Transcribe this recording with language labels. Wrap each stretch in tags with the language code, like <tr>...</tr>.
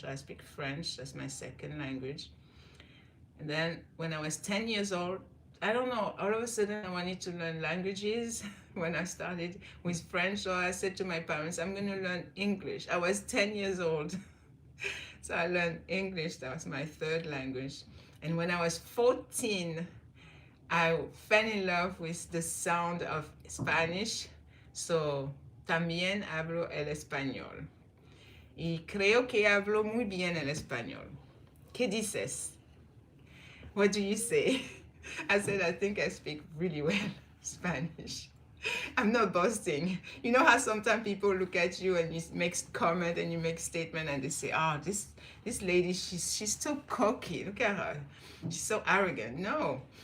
<en>So I speak French, that's my second language. And then, when I was 10 years old, I don't know, all of a sudden I wanted to learn languages when I started with French. So I said to my parents, I'm going to learn English. I was 10 years old. So I learned English, that was my third language. And when I was 14, I fell in love with the sound of Spanish.</en> <es>So también hablo el español. Y creo que hablo muy bien el español. ¿Qué dices?</es> <en>What do you say? I said, I think I speak really well Spanish. I'm not boasting. You know how sometimes people look at you and you make comment and you make statement and they say, oh, this lady, she's so cocky. Look at her. She's so arrogant. No.</en>